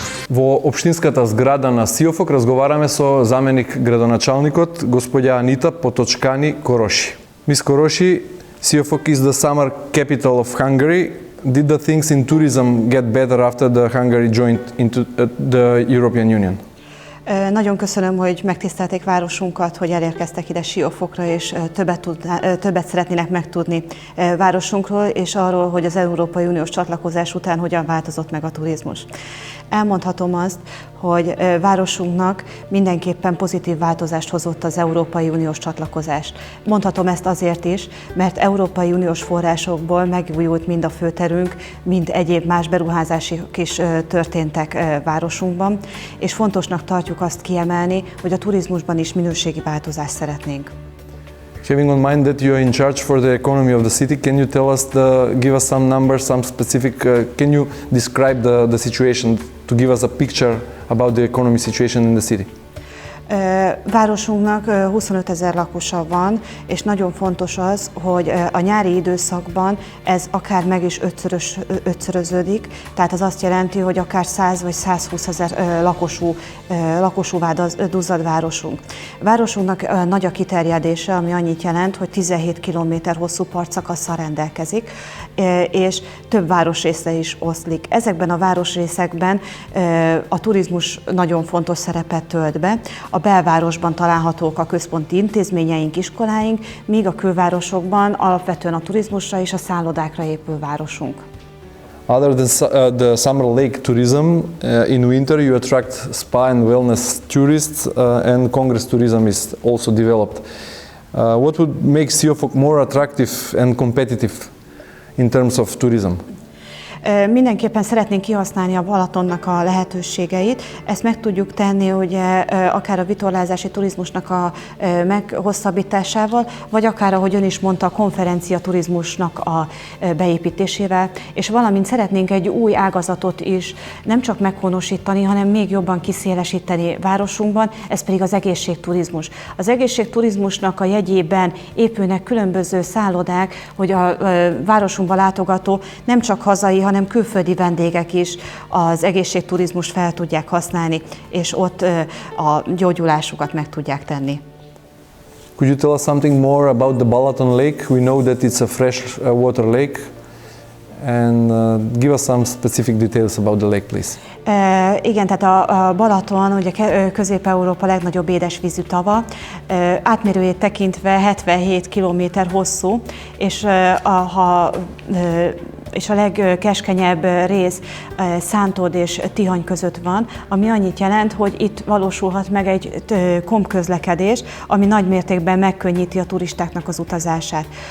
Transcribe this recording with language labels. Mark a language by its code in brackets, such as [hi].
[mk] Во општинската зграда на Шиофок разговараме со заменик градоначалникот, господја Анита Поточкани Короши. [en] Мис Короши, Шиофок is the summer capital of Hungary. Did the things in tourism get better after the Hungary joined into the European Union? [hu] Nagyon köszönöm, hogy megtisztelték városunkat, hogy elérkeztek ide Siófokra, és többet szeretnének megtudni városunkról, és arról, hogy az Európai Uniós csatlakozás után hogyan változott meg a turizmus. Elmondhatom azt, hogy városunknak mindenképpen pozitív változást hozott az Európai Uniós csatlakozás. Mondhatom ezt azért is, mert Európai Uniós forrásokból megújult mind a főterünk, mind egyéb más beruházások is történtek városunkban, és fontosnak tartjuk azt kiemelni, hogy a turizmusban is minőségi változást szeretnénk. [en] Having on mind that you are in charge for the economy of the city, can you tell us, give us some numbers, some specific, can you describe the situation to give us a picture about the economy situation in the city? [hu] Városunknak 25 000 lakosa van, és nagyon fontos az, hogy a nyári időszakban ez akár meg is ötszöröződik, tehát az azt jelenti, hogy akár 100 vagy 120 000 lakosúvá duzzad városunk. Városunknak nagy a kiterjedése, ami annyit jelent, hogy 17 km hosszú partszakasszal rendelkezik, és több városrészre is oszlik. Ezekben a városrészekben a turizmus nagyon fontos szerepet tölt be. A belvárosban találhatók a központi intézményeink, iskoláink, míg a külvárosokban alapvetően a turizmusra és a szállodákra épül városunk. [en] Other than the summer lake tourism, in winter you attract spa and wellness tourists and congress tourism is also developed. What would make Siófok more attractive and competitive in terms of tourism? [hu] Mindenképpen szeretnénk kihasználni a Balatonnak a lehetőségeit. Ezt meg tudjuk tenni ugye, akár a vitorlázási turizmusnak a meghosszabbításával, vagy akár, ahogy ön is mondta, a konferencia turizmusnak a beépítésével, és valamint szeretnénk egy új ágazatot is nem csak meghonosítani, hanem még jobban kiszélesíteni városunkban, ez pedig az egészségturizmus. Az egészségturizmusnak a jegyében épülnek különböző szállodák, hogy a városunkba látogató nem csak hazai, hanem külföldi vendégek is az egészségturizmust fel tudják használni, és ott a gyógyulásukat meg tudják tenni. [en] Could you tell us something more about the Balaton Lake? We know that it's a fresh water lake, and give us some specific details about the lake, please. [hu] Igen, tehát a Balaton ugye Közép-Európa legnagyobb édesvízű tava, átmérőjét tekintve 77 km hosszú, és a legkeskenyebb rész Szántod és Tihany között van, ami annyit jelent, hogy itt valósulhat meg egy kompközlekedés, ami nagy mértékben megkönnyíti a turistáknak az utazását.